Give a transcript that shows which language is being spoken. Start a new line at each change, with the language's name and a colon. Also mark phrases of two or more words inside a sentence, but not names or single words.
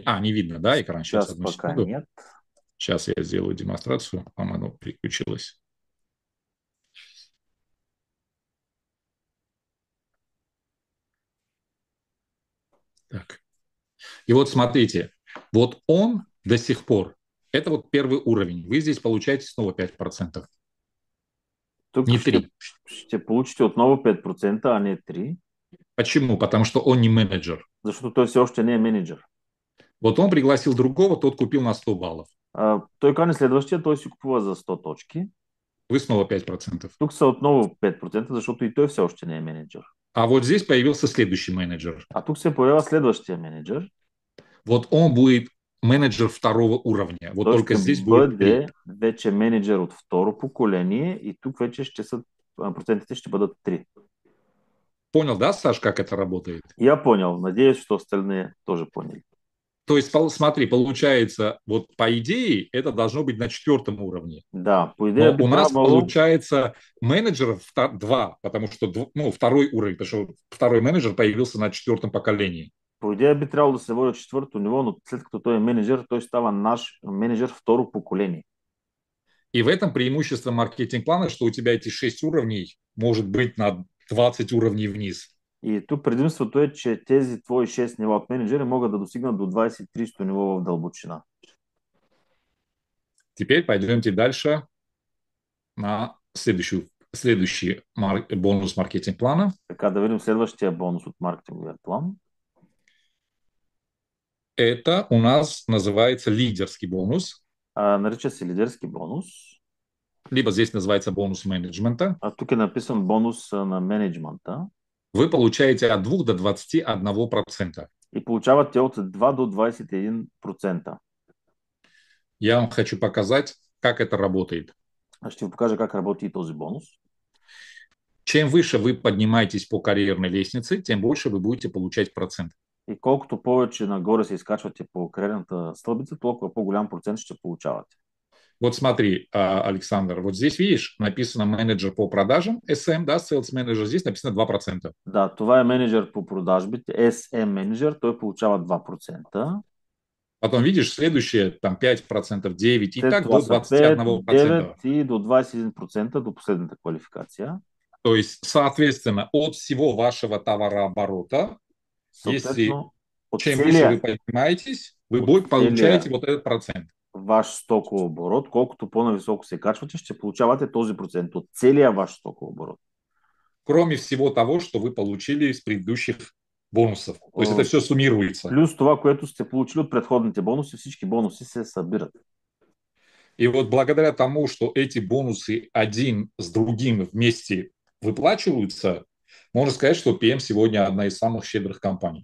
Russian: не видно, да, экран? Сейчас пока секунду. нет. Сейчас я сделаю демонстрацию. По-моему, переключилось. Так. И вот смотрите, вот он до сих пор, это вот первый уровень. Вы здесь получаете снова 5%.
Bulgarian: Тук
Russian: Не 3.
Bulgarian: ще получите отново 5%, а не 3%,
Russian: Почему? Потому что он не менеджер.
Bulgarian: защото той все още не е менеджер.
Russian: Вот он пригласил другого, тот купил на 100 баллов.
Bulgarian: Той кани следващия, той си купува за 100 точки.
Russian: Вы снова 5%.
Bulgarian: Тук са отново 5%, защото и той все още не е менеджер.
Russian: А вот здесь появился следующий менеджер.
Bulgarian: А тук се появява следващия менеджер.
Russian: Вот он будет менеджер второго уровня. Вот
Bulgarian: Той
Russian: только
Bulgarian: ще
Russian: здесь будет 3.
Bulgarian: бъде вече менеджер от второ поколение и тук вече процентите ще бъдат 3.
Russian: Понял, да, Саш, как это работает? Я понял. Надеюсь, что остальные тоже поняли. То есть, смотри, получается, вот по идее это должно быть на 4 уровне.
Bulgarian: Да, по идее
Russian: Но
Bulgarian: би
Russian: у нас
Bulgarian: трябвало...
Russian: получается менеджеров 2, потому что второй уровень, потому что второй менеджер появился на 4 поколении.
Bulgarian: По идея би трябвало да се води от четвърто ниво, но след като той е менеджер, той става наш менеджер второ поколение.
Russian: И в этом преимущество маркетинг-плана, что у тебя эти 6 уровней может быть на 20 уровней вниз.
Bulgarian: И тук предимството е, че тези твои 6 нива от менеджери могат да достигнат до 20-30 ниво в дълбочина.
Russian: Теперь пойдемте дальше на следующий бонус маркетинг-плана.
Bulgarian: Така да видим следващия бонус от маркетинговия план.
Russian: Это у нас называется лидерский бонус.
Bulgarian: Нарича се лидерски бонус.
Russian: Либо здесь называется бонус менеджмента.
Bulgarian: А тук е написан бонус на менеджмента.
Russian: Вы получаете от 2 до 21%.
Bulgarian: И получавате от 2 до 21%.
Russian: Я вам хочу показать, как это работает.
Bulgarian: Аз ще ви покажа как работи и този бонус.
Russian: Чем выше вы поднимаетесь по карьерной лестнице, тем больше вы будете получать процент.
Bulgarian: И колкото повече нагоре се изкачвате по кариерната стълбица, толкова по-голям процент ще получавате.
Russian: Вот смотри, Александр, вот здесь видишь, написано менеджер по продажам, SM, да,
English: sales manager,
Russian: здесь написано 2%.
Bulgarian: Да, това е менеджер по продажбите, SM менеджер, той получава 2%.
Russian: Потом видишь, следующее, там 5%, 9%, и
Bulgarian: След
Russian: так
Bulgarian: това
Russian: до
Bulgarian: са 5,
Russian: 21%.
Bulgarian: 9 и до 21% до последната квалификация.
Russian: То есть, соответственно, от всего вашего товарооборота, если чем выше вы поднимаетесь, вы получаете вот этот процент.
Bulgarian: Ваш стокооборот, колкото по-нависоко се качвате, ще получавате този процент от целия ваш стокооборот.
Russian: Кроме всего того, что вы получили из предыдущих бонусов. То есть это все суммируется.
Bulgarian: Плюс това, което сте получили от предходните бонуси, всички бонуси се събират.
Russian: И вот благодаря тому, что эти бонусы один с другим вместе выплачиваются, можно сказать, что PM сегодня одна из самых щедрых компаний.